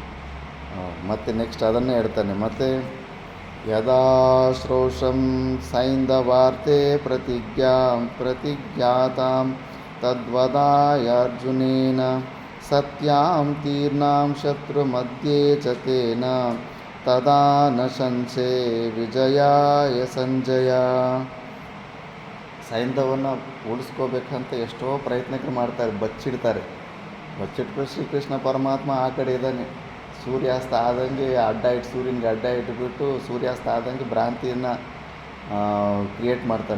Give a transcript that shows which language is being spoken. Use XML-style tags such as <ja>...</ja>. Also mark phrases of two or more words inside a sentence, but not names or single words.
<kn>ಮತ್ತು ನೆಕ್ಸ್ಟ್ ಅದನ್ನೇ ಹೇಳ್ತಾನೆ.</kn> <sa>ಮತ್ತು ಯದಾ ಶ್ರೋಷಂ ಸೈಂಧವಾರ್ತೆ ಪ್ರತಿಜ್ಞಾತಾಂ ತದ್ವದಾಯ ಅರ್ಜುನೇನ ಸತ್ಯಾಂ ತೀರ್ಣಾಂ ಶತ್ರು ಮಧ್ಯೆ ಚ ತೇನ ತದಾ ನಶಂಸೆ ವಿಜಯಾಯ ಸಂಜಯ.</sa> <kn>ಸೈಂಧವನ್ನು ಉಳಿಸ್ಕೋಬೇಕಂತ ಎಷ್ಟೋ ಪ್ರಯತ್ನಗಳು ಮಾಡ್ತಾರೆ, ಬಚ್ಚಿಟ್ಟು ಶ್ರೀಕೃಷ್ಣ ಪರಮಾತ್ಮ ಆ ಕಡೆ ಇದ್ದಾನೆ. ಸೂರ್ಯಾಸ್ತ ಆದಂಗೆ ಸೂರ್ಯನಿಗೆ ಅಡ್ಡ ಇಟ್ಬಿಟ್ಟು ಸೂರ್ಯಾಸ್ತ ಆದಂಗೆ ಭ್ರಾಂತಿಯನ್ನು ಕ್ರಿಯೇಟ್ ಮಾಡ್ತಾನೆ.</kn>